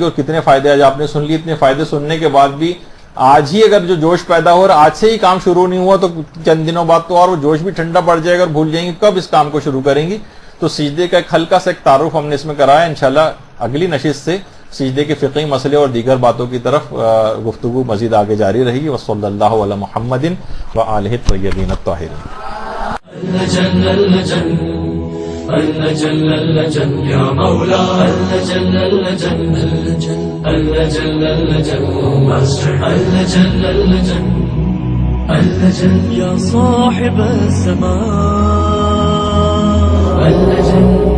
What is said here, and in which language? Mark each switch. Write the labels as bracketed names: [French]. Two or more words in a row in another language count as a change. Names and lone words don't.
[Urdu] اور کتنے فائدے آج آپ نے سن لی, اتنے فائدے سننے کے بعد بھی آج ہی اگر جو جوش پیدا ہو رہا, آج سے ہی کام شروع نہیں ہوا تو چند دنوں بعد تو اور وہ جوش بھی ٹھنڈا پڑ جائے گا اور بھول جائیں گے کب اس کام کو شروع کریں گی. تو سجدے کا ایک ہلکا سا ایک تعارف ہم نے اس میں کرایا. انشاءاللہ اگلی نشست سے سجدے کے فقہی مسئلے اور دیگر باتوں کی طرف گفتگو مزید آگے جاری رہے گی. [Arabic] وصلی اللہ علی محمد وآلہ الطیبین الطاہرین. اللجن اللجن یا مولا اللجن اللجن اللجن اللجن ماسٹر اللجن اللجن اللجن یا صاحب السماء اللجن